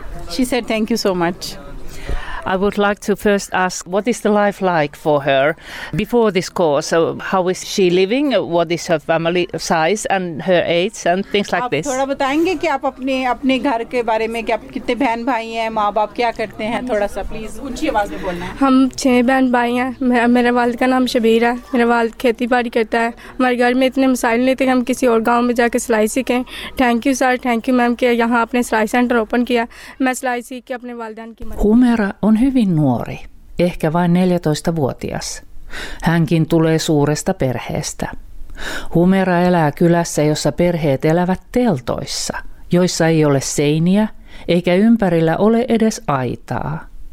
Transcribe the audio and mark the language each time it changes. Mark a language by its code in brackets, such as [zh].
[en] She said thank you so much. I would like to first ask, what is the life like for her before this course? So how is she living? What is her family size and her age and things like this? [hi] थोड़ा बताएंगे कि आप अपने घर के बारे में, कि आप कितने बहन भाई हैं, माँ बाप क्या करते हैं, थोड़ा सा प्लीज ऊंची आवाज में बोलना है. हम 6 बहन भाई हैं. मेरे वाल्द का नाम शबीर है. मेरा वाल्द खेती बाड़ी करता है. हमारे घर में इतने मसाइल नहीं थे कि हम किसी और गाँव में जाके सिलाई सीखें. [en] thank you sir, thank you ma'am [hi] कि यहाँ आपने सिलाई सेंटर ओपन किया. मैं सिलाई सीख के अपने वालदान की [fi] On hyvin nuori, ehkä vain 14-vuotias. Hänkin tulee suuresta perheestä. Humera elää kylässä, jossa perheet elävät teltoissa, joissa ei ole seiniä eikä ympärillä ole edes aitaa.